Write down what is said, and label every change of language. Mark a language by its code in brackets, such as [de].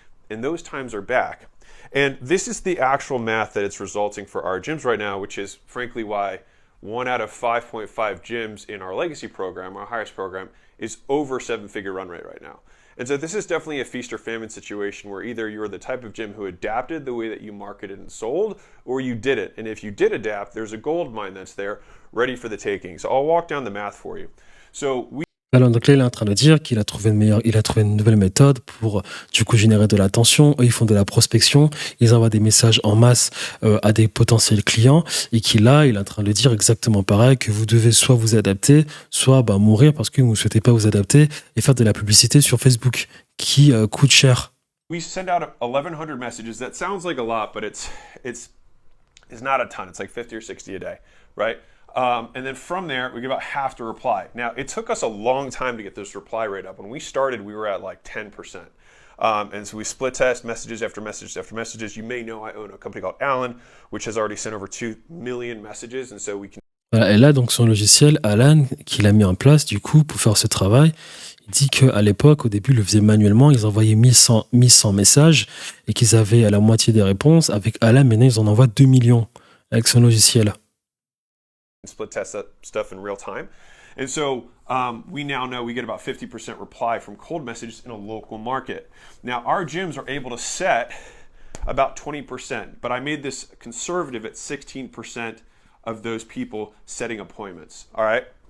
[en] And those times are back. And this is the actual math that it's resulting for our gyms right now, which is frankly why 1 out of 5.5 gyms in our legacy program, our highest program, is over 7-figure run rate right now. And so this is definitely a feast or famine situation where either you're the type of gym who adapted the way that you marketed and sold, or you didn't. And if you did adapt, there's a gold mine that's there ready for the taking. So I'll walk down the math for you. [fr] Alors, donc là, il est en train de dire qu'il a trouvé une nouvelle méthode pour, du coup, générer de l'attention. Eux, ils font de la prospection. Ils envoient des messages en masse à des potentiels clients. Et qu'il il est en train de dire exactement pareil, que vous devez soit vous adapter, soit mourir parce que vous ne souhaitez pas vous adapter et faire de la publicité sur Facebook qui coûte cher. [en] We send out 1,100 messages. That sounds like a lot, but it's not a ton. It's like 50 or 60 a day, right? And then from there, we get about half to reply. Now, it took us a long time to get this reply rate up. When we started, we were at like 10%. And so we split test messages after messages after messages. You may know I own a company called Alan, which has already sent over 2 million messages. And so we can... [fr] Voilà, et là, donc, son logiciel, Alan, qu'il a mis en place, du coup, pour faire ce travail, il dit qu'à l'époque, au début, ils le faisaient manuellement. Ils envoyaient 1100 messages et qu'ils avaient à la moitié des réponses. Avec Alan, maintenant, ils en envoient 2 millions avec son logiciel. [en] split test that stuff in real time. And so we now know we get about 50% reply from cold messages in a local market. Now, our gyms are able to set about 20%, but I made this conservative at 16% of those people setting appointments, all right?